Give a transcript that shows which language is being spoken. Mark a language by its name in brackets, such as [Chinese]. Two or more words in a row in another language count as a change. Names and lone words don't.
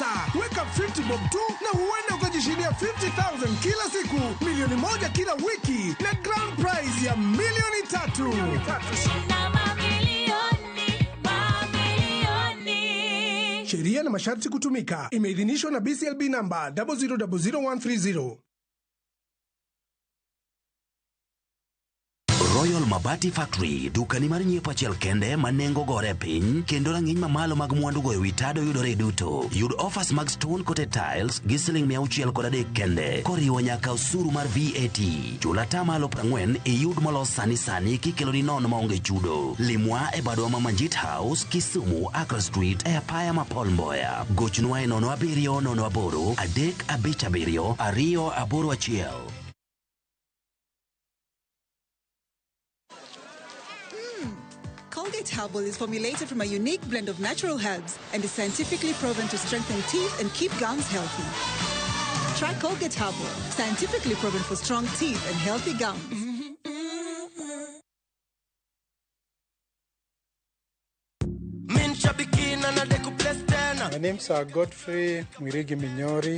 [Swahili] Weka 50 bob tu na huenda ukajishindia 50,000 kila siku, milioni moja kila wiki na [English] grand prize [Swahili] ya milioni 3. Sheria na masharti kutumika. Imeidhinishwa na BCLB namba 0000130. [Luo (Kenya and Tanzania)] Royal Mabati Factory, dukani mar nyiepo achiel kende manengo gore piny, kendo rang'iny mamalo mag mwandu goyo witado yudore duto. Yud offers mag [English] stone coated tiles [Luo (Kenya and Tanzania)] gi siling 603 kende, koriwo nyaka osuru mar VAT. Chula tamalo 40 iyud molos sani kikelo ni nono maonge chudo. Limwa e badwa ma Manjit House, Kisumu, Accra Street, e apaya ma Paul Mboya. Gochnwa e 070 357 281. [English] Colgate Herbal is formulated from a unique blend of natural herbs and is scientifically proven to strengthen teeth and keep gums healthy. Try Colgate Herbal, scientifically proven for strong teeth and healthy gums. My name's Godfrey Mwirigi Minyori.